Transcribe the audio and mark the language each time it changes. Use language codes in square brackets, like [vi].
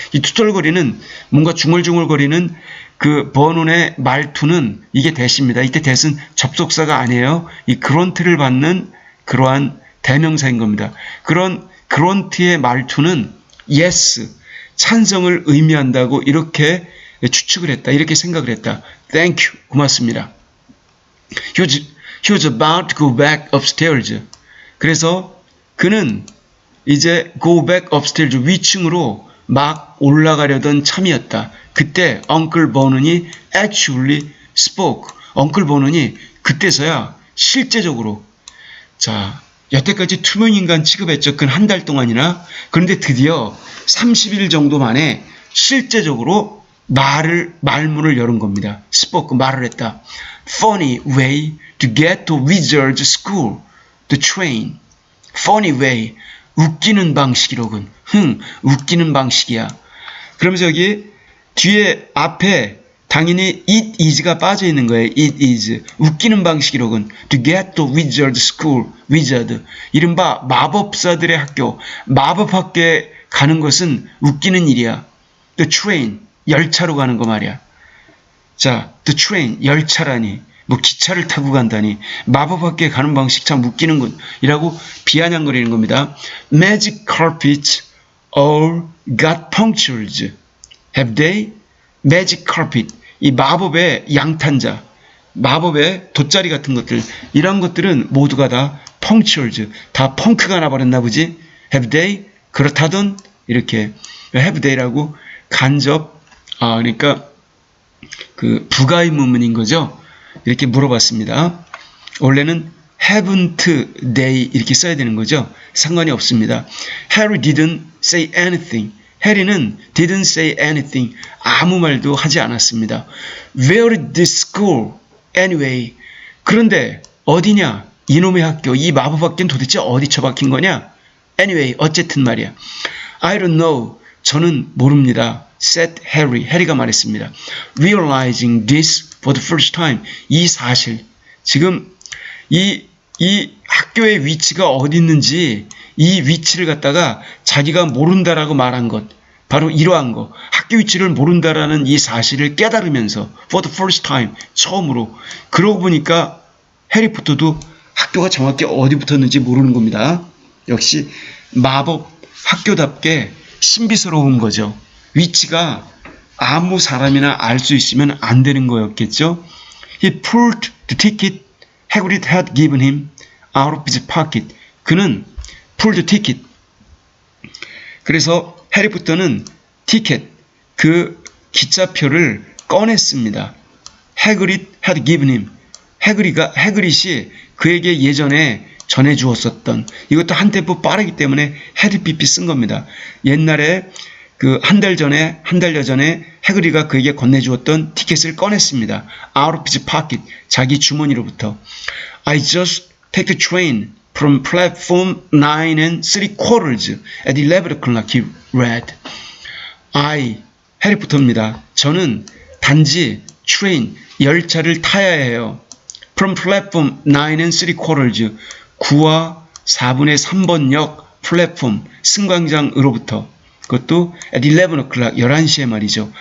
[ko] 이 투덜거리는 뭔가 중얼중얼거리는 그 버논의 말투는 이게 that입니다. 이때 that은 접속사가 아니에요. 이 그런트를 받는 그러한 대명사인 겁니다. 그런 그런트의 말투는 yes, 찬성을 의미한다고 이렇게 추측을 했다. 이렇게 생각을 했다. [en] Thank you. [ko] 고맙습니다. [en] He was about to go back upstairs. [ko] 그래서 그는 이제 [en] go back upstairs, [ko] 위층으로 막 올라가려던 참이었다. 그때 [en] Uncle Vernon이 actually spoke. [ko] Uncle Vernon이 그때서야 실제적으로, 자, 여태까지 투명인간 취급했죠. 그 한 달 동안이나. 그런데 드디어 30일 정도 만에 실제적으로 말문을 여는 겁니다. spoke, 말을 했다. [en] Funny way to get to Wizard School, the train. Funny way, [ko] 웃기는 방식이로군. 웃기는 방식이야. 그러면서 여기 뒤에 앞에 당연히 it is가 빠져 있는 거예요. [en] it is. [ko] 웃기는 방식이로군. [en] To get to Wizard School, Wizard. [ko] 이른바 마법사들의 학교, 마법학교에 가는 것은 웃기는 일이야. [en] The train, [ko] 열차로 가는 거 말이야. 자, [en] the train, [ko] 열차라니. 뭐 기차를 타고 간다니. 마법학교에 가는 방식 참 웃기는군. 이라고 비아냥거리는 겁니다. [en] Magic carpets all got punctures. Have they? Magic carpet. [ko] 이 마법의 양탄자, 마법의 돗자리 같은 것들, 이런 것들은 모두가 다 punctures. 다 펑크가 나버렸나 보지. [en] Have they? [ko] 그렇다던 이렇게 [en] have they [ko] 라고 간접, 그러니까 그 부가의문문인 거죠. 이렇게 물어봤습니다. 원래는 [en] haven't they [ko] 이렇게 써야 되는 거죠. 상관이 없습니다. [en] Harry didn't say anything. [ko] 해리는 [en] didn't say anything. [ko] 아무 말도 하지 않았습니다. [en] Where is this school? Anyway. [ko] 그런데 어디냐? 이놈의 학교, 이 마법학교는 도대체 어디 처박힌 거냐? [en] Anyway, [ko] 어쨌든 말이야. [en] I don't know. [ko] 저는 모릅니다. [en] said Harry. [ko] 해리가 말했습니다. [en] Realizing this for the first time. [ko] 이 사실. 지금 이 학교의 위치가 어디 있는지 이 위치를 갖다가 자기가 모른다라고 말한 것. 바로 이러한 거. 학교 위치를 모른다라는 이 사실을 깨달으면서 [en] for the first time. [ko] 처음으로. 그러고 보니까 해리포터도 학교가 정확히 어디 붙었는지 모르는 겁니다. 역시 마법 학교답게 신비스러운 거죠. 위치가 아무 사람이나 알 수 있으면 안 되는 거였겠죠. [en] He pulled the ticket Hagrid had given him out of his pocket. [ko] 그는 [en] pulled the ticket. [ko] 그래서 해리포터는 티켓, 그 기차표를 꺼냈습니다. [en] Hagrid had given him. [ko] 해그릿이 그에게 예전에 전해주었었던, 이것도 한 템포 빠르기 때문에 헤드피피 쓴 겁니다. 옛날에 그 한 달 여전에 해그리가 그에게 건네주었던 티켓을 꺼냈습니다. [en] Out of his pocket, [ko] 자기 주머니로부터. [en] I just take the train from platform 9 and 3/4 at 11 o'clock, he read. [ko] 해리포터입니다. 저는 단지 train, 열차를 타야 해요. [en] From platform 9 and 3/4, [ko] 9와 4분의 3번 역 플랫폼, 승강장으로부터. 그것도 [en] at 11 o'clock, [ko] 11시에 말이죠.